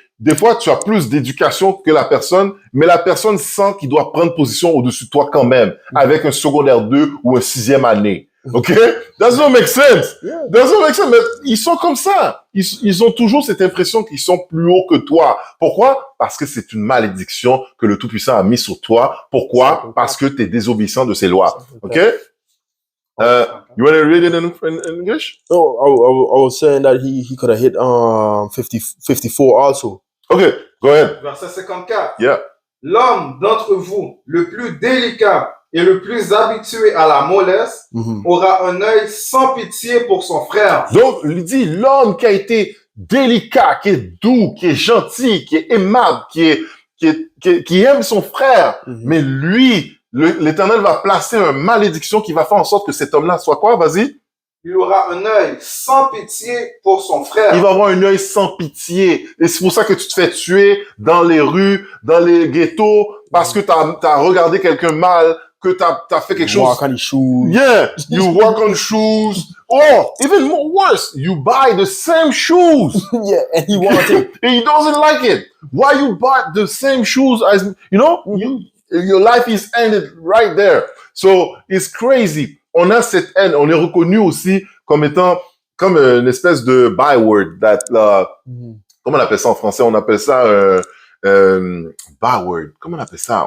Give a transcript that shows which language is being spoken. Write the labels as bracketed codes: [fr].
[fr] Des fois, tu as plus d'éducation que la personne, mais la personne sent qu'il doit prendre position au-dessus de toi quand même, avec un secondaire 2 ou un 6e année. [en] OK? That doesn't make sense. Yeah. Doesn't make sense. [fr] Mais ils sont comme ça. Ils ont toujours cette impression qu'ils sont plus hauts que toi. Pourquoi? Parce que c'est une malédiction que le Tout-Puissant a mis sur toi. Pourquoi? Parce que tu es désobéissant de ses lois. OK? [en] You want to read it in English? No, I was saying that he could have hit 54 also. Okay, go ahead. [fr] Verset 54. [en] Yeah. [fr] L'homme d'entre vous, le plus délicat et le plus habitué à la mollesse, aura un œil sans pitié pour son frère. Donc, il dit, l'homme qui a été délicat, qui est doux, qui est gentil, qui est aimable, qui aime son frère, mais lui, l'Éternel va placer une malédiction qui va faire en sorte que cet homme-là soit quoi? Vas-y. Il aura un œil sans pitié pour son frère. Il va avoir un œil sans pitié. Et c'est pour ça que tu te fais tuer dans les rues, dans les ghettos, parce que t'as regardé quelqu'un mal, que t'as fait quelque chose. [en] Walk on his shoes. Yeah, you walk on shoes. Oh, even more worse, you buy the same shoes. Yeah, and he wants it. And he doesn't like it. Why you buy the same shoes as, you know, your life is ended right there. So, it's crazy. [fr] On a cette haine, on est reconnu aussi comme étant, comme une espèce de byword, comment on appelle ça en français? On appelle ça, byword. Comment on appelle ça?